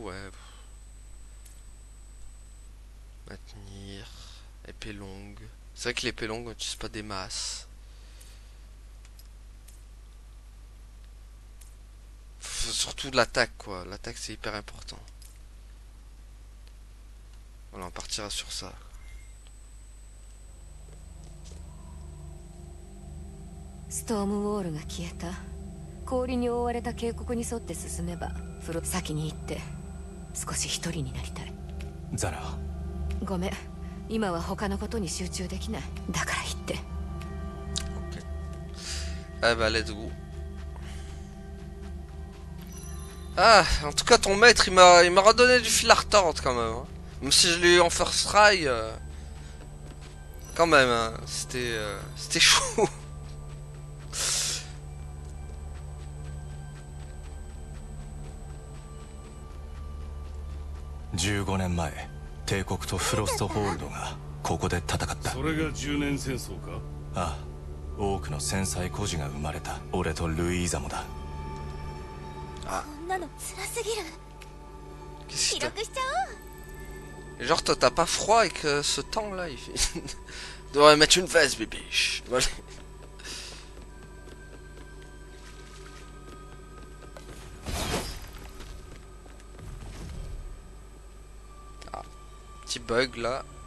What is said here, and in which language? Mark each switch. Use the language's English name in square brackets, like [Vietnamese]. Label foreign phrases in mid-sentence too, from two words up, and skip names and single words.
[French] Ouais. Maintenir. Épée longue. C'est vrai que l'épée longue, on n'utilise pas des masses. Surtout de l'attaque, quoi. L'attaque, c'est hyper important. Voilà, on partira sur ça. [Japanese] ストームウォールが消えた。氷に覆われた渓谷に沿って進めば先に行って少し一人になりたい。ザナ。ごめん、今は他のことに集中できない。だから言って。 [French] Ok. Ah bah [English] let's go. [French] Ah, en tout cas ton maître il m'a redonné du fil à retordre quand même. Hein. Même si je l'ai eu en [English] first try, [French] quand même, hein. C'était chaud. [Japanese] 15 年前、帝国とフロストホールドがここで戦った。それが10年戦争か。ああ、多くの戦災孤児が生まれた。俺とルイーザもだ。あ、こんなの辛すぎる。記録しちゃおう。 [French] Genre toi t'as pas froid avec ce temps là, il fait... devrais mettre une veste bébé. Voilà. Ah, petit bug là.